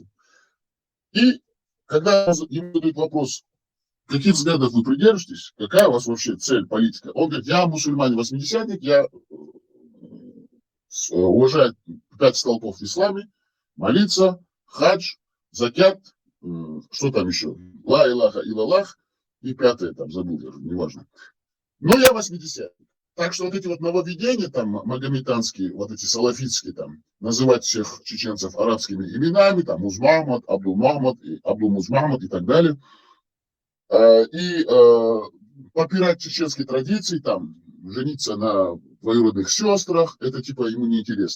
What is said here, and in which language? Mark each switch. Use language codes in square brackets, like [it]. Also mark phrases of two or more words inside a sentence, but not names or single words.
[ru] И когда ему задают вопрос, каких взглядов вы придерживаетесь, какая у вас вообще цель, политика, он говорит, я мусульманин-восьмидесятник, я уважаю 5 столпов в исламе, молиться, хадж, закят, что там еще, [ar] لا إله إلا الله, [ru] и 5-е там, забыл даже, неважно. Но я 80-й. Так что вот эти вот нововведения там, магометанские, вот эти салафитские там, называть всех чеченцев арабскими именами, там, Музмахмад, Абдул-Музмахмад и так далее, и попирать чеченские традиции, там, жениться на двоюродных сестрах, это типа ему не интересно.